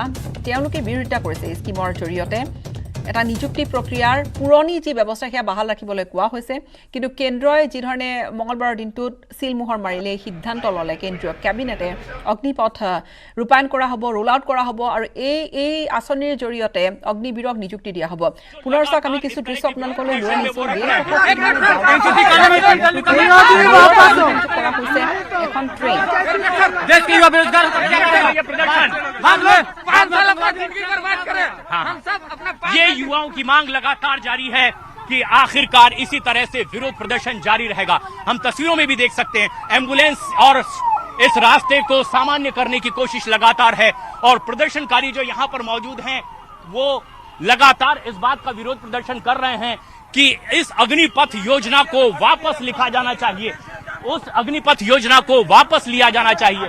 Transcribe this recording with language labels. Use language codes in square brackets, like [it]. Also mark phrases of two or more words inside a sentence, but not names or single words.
[as] তেওঁলোকে বিৰোধিতা কৰিছে এই স্কিমৰ জৰিয়তে এটা নিযুক্তি প্ৰক্ৰিয়াৰ পুৰণি যি ব্যৱস্থা সেয়া বাহাল ৰাখিবলৈ কোৱা হৈছে কিন্তু কেন্দ্ৰই যি ধৰণে মঙলবাৰৰ দিনটোত সিলমোহৰ মাৰিলে সিদ্ধান্ত ল'লে কেন্দ্ৰীয় কেবিনেটে অগ্নিপথ ৰূপায়ণ কৰা হ'ব [en] roll out [as] কৰা হ'ব আৰু এই আঁচনিৰ জৰিয়তে অগ্নিবীৰক নিযুক্তি দিয়া হ'ব পুনৰ চাওক আমি কিছু দৃশ্য আপোনালোকলৈ লৈ আনিছোঁ এখন ট্ৰেইন [hi] ये युवाओं की मांग लगातार जारी है कि आखिरकार इसी तरह से विरोध प्रदर्शन जारी रहेगा हम तस्वीरों में भी देख सकते हैं एम्बुलेंस और इस रास्ते को सामान्य करने की कोशिश लगातार है और प्रदर्शनकारी जो यहाँ पर मौजूद हैं वो लगातार इस बात का विरोध प्रदर्शन कर रहे हैं कि इस अग्निपथ योजना को वापस लिखा जाना चाहिए उस अग्निपथ योजना को वापस लिया जाना चाहिए